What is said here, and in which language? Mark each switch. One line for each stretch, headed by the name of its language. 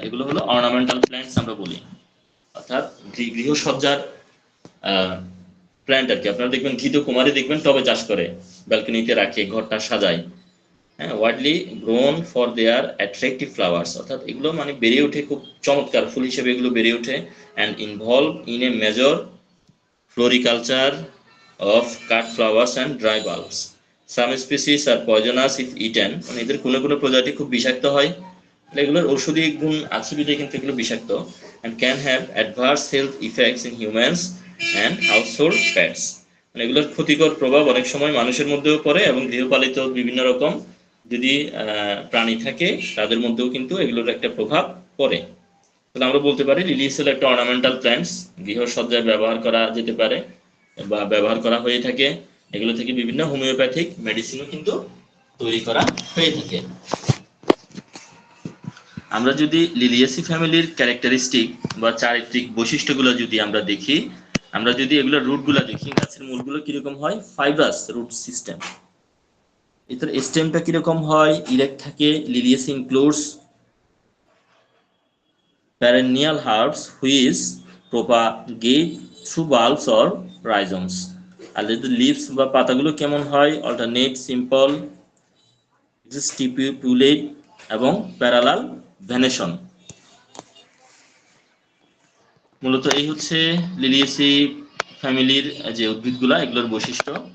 Bangla: এগুলো হলো ornamental plants আমরা বলি, অর্থাৎ গৃহসজ্জার প্ল্যান্ট আর কি। আপনারা দেখবেন ঘৃতকুমারী দেখবেন টবে চাষ করে, ব্যালকনিতে রাখে, ঘরটা সাজায়। হ্যাঁ,
English: widely grown for their attractive flowers,
Bangla: অর্থাৎ এগুলো মানে বেড়ে ওঠে খুব চমৎকার ফুল হিসেবে, এগুলো বেড়ে ওঠে।
English: And involve in a major floriculture of cut flowers and dry bulbs. Some species are poisonous if eaten,
Bangla: মানে এদের কোনো প্রজাতি খুব বিষাক্ত হয়, এগুলোর ঔষধি গুণ আছে বিধায় কিন্তু এগুলো বিষাক্ত।
English: and can have adverse health effects in humans and household pets,
Bangla: মানে এগুলোর ক্ষতিকর প্রভাব অনেক সময় মানুষের মধ্যেও পড়ে এবং গৃহপালিত বিভিন্ন রকম যদি প্রাণী থাকে তাদের মধ্যেও কিন্তু এগুলোর একটা প্রভাব পড়ে। তাহলে আমরা বলতে পারি লিলিয়াস হলো একটা অর্নামেন্টাল প্ল্যান্টস, গৃহসজ্জায় ব্যবহার করা যেতে পারে বা ব্যবহার করা হয়ে থাকে। এগুলো থেকে বিভিন্ন হোমিওপ্যাথিক মেডিসিনও কিন্তু তৈরি করা হয়ে থাকে। আমরা যদি লিলিয়াসি ফ্যামিলির ক্যারেক্টারিস্টিক বা চারিত্রিক বৈশিষ্ট্যগুলো যদি আমরা দেখি, আমরা যদি এগুলোর রুটগুলো দেখি, গাছের মূলগুলো কিরকম হয়, ফাইব্রাস রুট সিস্টেম। এটার স্টেমটা কিরকম হয়, ইরেক্ট থাকে।
English: Liliaceae includes perennial herbs which propagate through bulbs or rhizomes।
Bangla: আর যদি লিভস বা পাতাগুলো কেমন হয়, অল্টারনেট, সিম্পল, স্টিপুলেট এবং প্যারালাল ভেনেশন। মূলত এই হচ্ছে লিলিয়াসি ফ্যামিলির যে উদ্ভিদগুলা, এগুলোর বৈশিষ্ট্য।